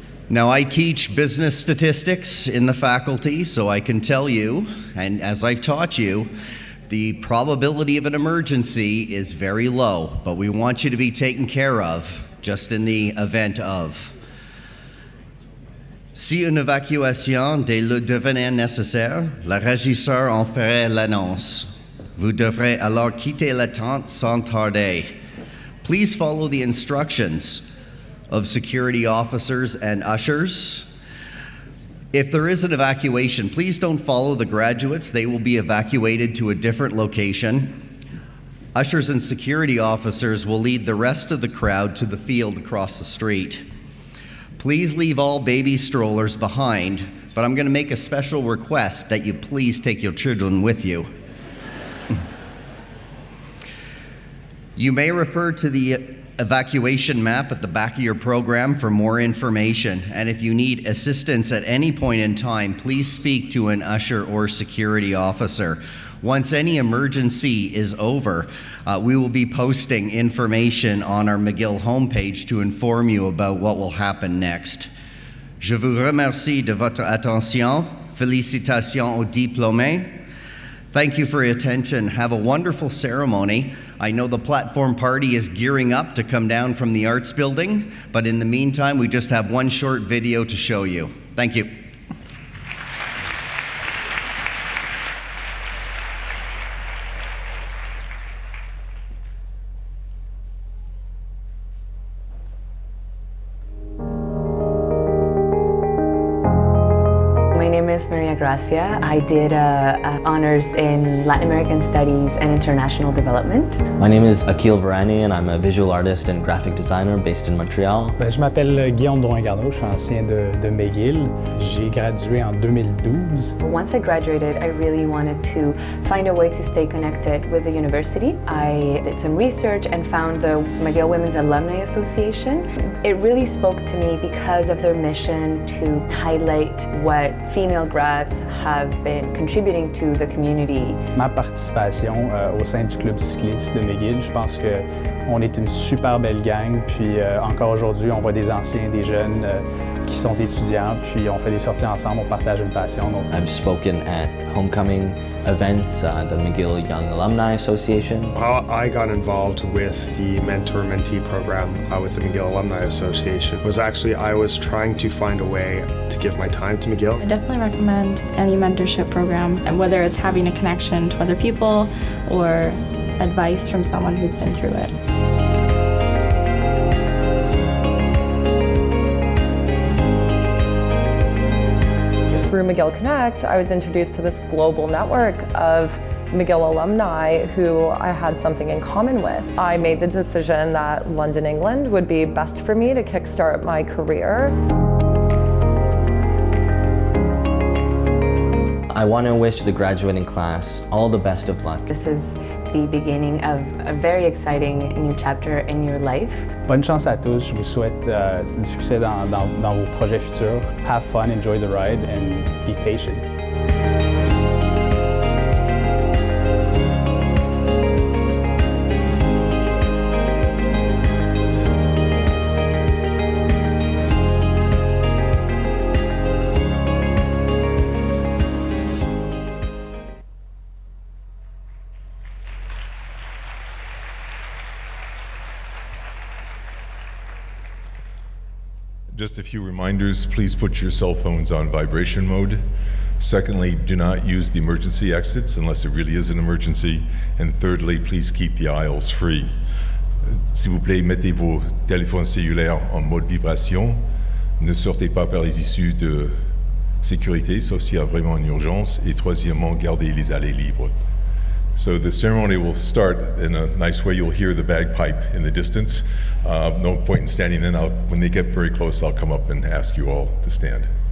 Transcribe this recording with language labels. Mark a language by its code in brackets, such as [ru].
[en] Now, I teach business statistics in the faculty, so I can tell you, and as I've taught you, the probability of an emergency is very low, but we want you to be taken care of just in the event of. [fr] Si une évacuation devenait nécessaire, le régisseur en ferait l'annonce. Vous devrez alors quitter la tente sans tarder. [en] Please follow the instructions of security officers and ushers. If there is an evacuation, please don't follow the graduates. They will be evacuated to a different location. Ushers and security officers will lead the rest of the crowd to the field across the street. Please leave all baby strollers behind, but I'm going to make a special request that you please take your children with you. You may refer to the evacuation map at the back of your program for more information, and if you need assistance at any point in time, please speak to an usher or security officer. Once any emergency is over, we will be posting information on our McGill homepage to inform you about what will happen next. [fr] Je vous remercie de votre attention. Félicitations aux diplômés. [en] Thank you for your attention. Have a wonderful ceremony. I know the platform party is gearing up to come down from the arts building, but in the meantime, we just have one short video to show you. Thank you. is Maria Gracia. I did honors in Latin American Studies and International Development. My name is Akil Varani and I'm a visual artist and graphic designer based in Montreal. [fr] Je m'appelle Guillaume Drouin-Garneau, je suis ancien de McGill. J'ai gradué en 2012. [en] Once I graduated, I really wanted to find a way to stay connected with the university. I did some research and found the McGill Women's Alumni Association. It really spoke to me because of their mission to highlight what female grads have been contributing to the community. [fr] Ma participation au sein du club cycliste de McGill, je pense qu'on est une super belle gang, puis encore aujourd'hui, on voit des anciens, des jeunes qui sont étudiants, puis on fait des sorties ensemble, on partage une passion. Donc... [en] I've spoken at homecoming events, the McGill Young Alumni Association. How I got involved with the mentor-mentee program with the McGill Alumni Association was actually I was trying to find a way to give my time to McGill. I definitely recommend any mentorship program, and whether it's having a connection to other people or advice from someone who's been through it. Through McGill Connect, I was introduced to this global network of McGill alumni who I had something in common with. I made the decision that London, England would be best for me to kickstart my career. I want to wish the graduating class all the best of luck. This is the beginning of a very exciting new chapter in your life. [fr] Bonne chance à tous. Je vous souhaite du succès dans vos projets futurs. [en] Have fun, enjoy the ride, and be patient. Just a few reminders, please put your cell phones on vibration mode. Secondly, do not use the emergency exits unless it really is an emergency. And thirdly, please keep the aisles free. [fr] S'il vous plaît, mettez vos téléphones cellulaires en mode vibration. Ne sortez pas par les issues de sécurité, sauf s'il y a vraiment une urgence. Et troisièmement, gardez les allées libres. [en] So the ceremony will start in a nice way. You'll hear the bagpipe in the distance. No point in standing in. When they get very close, I'll come up and ask you all to stand.